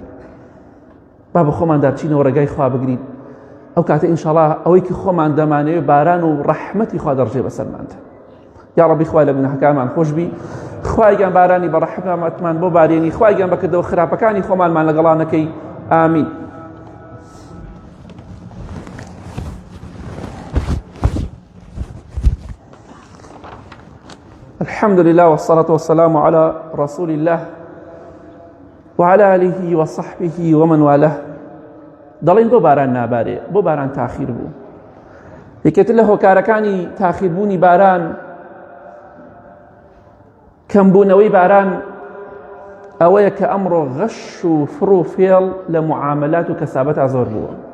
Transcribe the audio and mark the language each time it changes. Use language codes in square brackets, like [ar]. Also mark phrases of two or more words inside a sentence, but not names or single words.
[ckb] با بە خۆمان دابچینەوە ڕێگای خوا بگرین، ئەو کاتە ئینشاڵڵا ئەوەی کە خۆمان دەمانەوێت باران و ڕەحمەتی خوا دەڕژێ بەسەرماندا. یا ڕەبی خوای لە گوناحەکانمان خۆش بی، خوایگیان بارانی بە ڕەحمەتمان بۆ بارێنی، خوایگیان بەکردەوە خراپەکانی خۆمانمان لەگەڵا نەکەی. ئامین. [ar] الحمد لله والصلاة والسلام على رسول الله وعلى آله وصحبه ومن والاه. [ckb] دەڵێن بۆ باران نابارێ، بۆ باران تاخیر بوو. یەکێتر لە هۆکارەکانی تاخیربوونی باران، کەمبوونەوەی باران ئەوەیە کە ئەمڕۆ غەش و فڕ و فێڵ لە معاملات و کەسابەتا زۆر بووە.